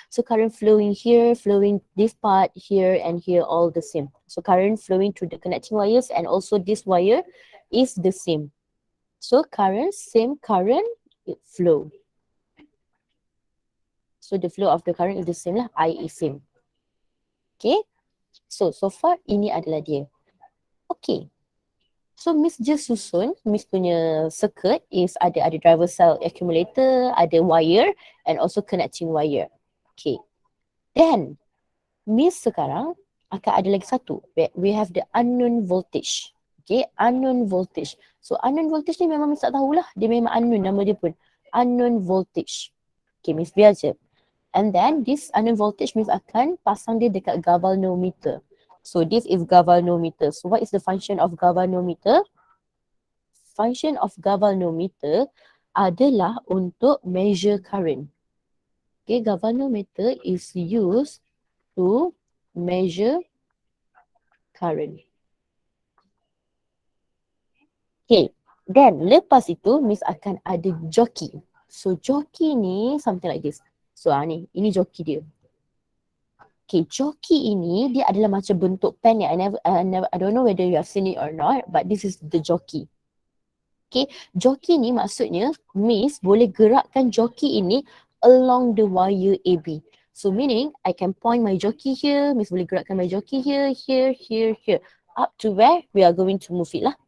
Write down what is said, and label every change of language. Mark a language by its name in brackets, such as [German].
[English] So current flowing here, flowing this part here and here, all the same. So current flowing through the connecting wires and also this wire is the same. So current, same current, it flow. So the flow of the current is the same lah, I is same. [Malay] Okay, [English] so far [Malay] ini adalah dia. [English] Okay, so Miss just susun, Miss punya circuit is ada driver cell accumulator, ada wire and also connecting wire. Okay. [Malay] Then Miss sekarang akan ada lagi satu. [English] We have the unknown voltage. Okay, unknown voltage. So unknown voltage [Malay] ni memang Miss tak tahulah. Dia memang unknown, nama dia pun. Unknown voltage. Okay, Miss biar je. [English] And then this unknown voltage Miss [Malay] akan pasang dia dekat [English] galvanometer. So this is galvanometer. So what is the function of galvanometer? Function of galvanometer [Malay] adalah untuk [English] measure current. Okay, galvanometer is used to measure current. [Malay] Okay, then lepas itu Miss akan ada jockey. [English] So jockey ni something like this. [Malay] So ni, ini jockey dia. Okay, jockey ini dia adalah macam bentuk pen ni. [English] I don't know whether you have seen it or not, but this is the jockey. [Malay] Okay, jockey ni maksudnya Miss boleh gerakkan jockey ini [English] along the wire AB. So meaning I can point my jockey here, [Malay] Miss boleh gerakkan [English] my jockey here, here, up to where we are going to move it lah.